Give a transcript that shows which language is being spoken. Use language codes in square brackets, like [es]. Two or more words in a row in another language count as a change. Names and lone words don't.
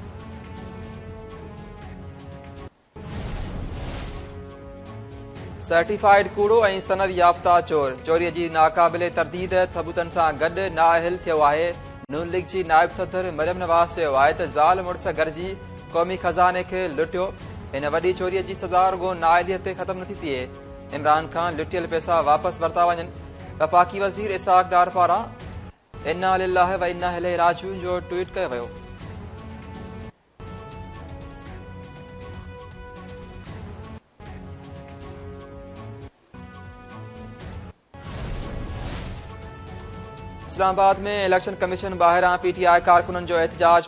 [sd] सर्टिफाइड कूड़ो ऐं सनद याफ़्ता चोर चोरीअ जी नाक़ाबिले तरदीद सबूतनि सां गॾु नाअहल थियो आहे। नून लीग जी नायब सदर मरियम नवाज़ चयो आहे त ज़ाल मुड़स गॾिजी क़ौमी खज़ाने खे लुटियो। हिन वॾी चोरीअ जी सज़ा रुॻो नाअहलियत ते ख़तमु नथी थिए। इमरान खान लुटियल पैसा वापसि वरिता वञनि। वफ़ाक़ी वज़ीर इसाक डार पारां [ar] إنا لله وإنا إليه راجعون [sd] जो ट्वीट कयो वियो। इस्लामाबाद में [en] election commission [sd] ॿाहिरां पीटीआई कारकुननि जो एहतजाज।